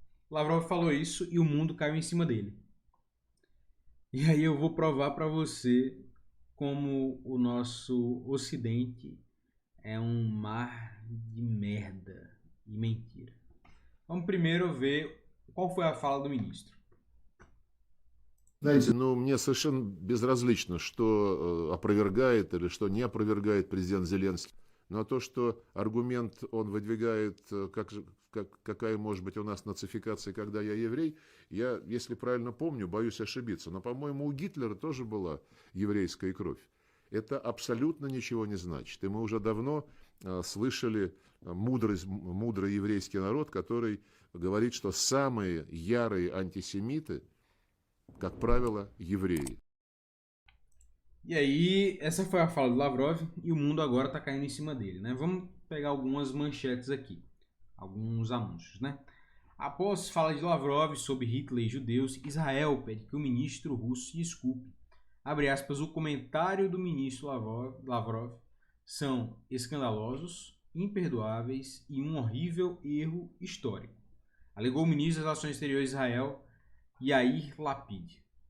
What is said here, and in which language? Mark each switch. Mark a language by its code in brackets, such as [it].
[pt] Lavrov falou isso e o mundo caiu em cima dele. E aí eu vou provar para você como o nosso Ocidente é um mar de merda e mentira. Vamos primeiro ver qual foi a fala do ministro. [ru] Знаете, ну, мне совершенно безразлично, что опровергает или что не опровергает президент Зеленский. Но то, что аргумент он выдвигает, какая может быть у нас нацификация, когда я еврей, я, если правильно помню, боюсь ошибиться. Но, по-моему, у Гитлера тоже была еврейская кровь. Это абсолютно ничего не значит. И мы уже давно слышали мудрый еврейский народ, который говорит, что самые ярые антисемиты, как правило, евреи. [pt] E aí, essa foi a fala do Lavrov e o mundo agora está caindo em cima dele, né? Vamos pegar algumas manchetes aqui, alguns anúncios, né? Após fala de Lavrov sobre Hitler e judeus, Israel pede que o ministro russo se desculpe. Abre aspas, o comentário do ministro Lavrov são escandalosos, imperdoáveis e um horrível erro histórico, alegou o ministro das Relações Exteriores de Israel, Yair Lapid.